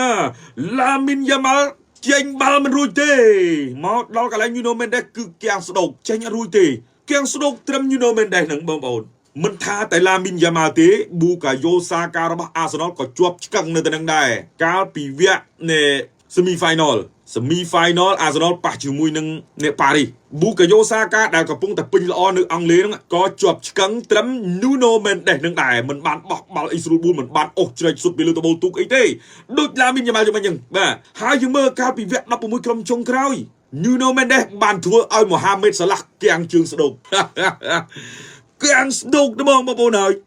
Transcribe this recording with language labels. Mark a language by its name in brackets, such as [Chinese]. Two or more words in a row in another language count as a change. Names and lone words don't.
[Khmer] Lamine Yamal ចេញបាល់មិនរួចទេមកដល់កន្លែង Nuno Mendes គឺគាំងស្ដោកចេញអត់រួចទេគាំងស្ដោកត្រឹម Nuno Mendes ហ្នឹងបងប្អូនមិនថាតែ Lamine Yamal ទេ Bukayo Saka របស់ Arsenal ក៏ជាប់ឆ្កឹងនៅទៅនឹងដែរកាលពីវគ្គនៃ [English] semi final [Khmer] Arsenal ប៉ះជាមួយនឹងអ្នកប៉ារីស Bukayo Saka ដែលកំពុងតែពេញល្អនៅអង់គ្លេសហ្នឹងក៏ជាប់ឆ្កឹងត្រឹម Nuno Mendes នឹងដែរមិន បានបោះបាល់អីស្រួលបួលមិនបានអូសជ្រែកសុទ្ធពីលើតបូលទូកអីទេដូច Lamine Yamal យ៉ាងហ្នឹងបាទហើយយើងមើលកាលពីវគ្គ16ក្រុមចុងក្រោយNuno Mendes បានធ្វើឲ្យ Mohamed Salah គាំងជើងស្ដោកគាំងស្ដោកទៅបងប្អូនហើយ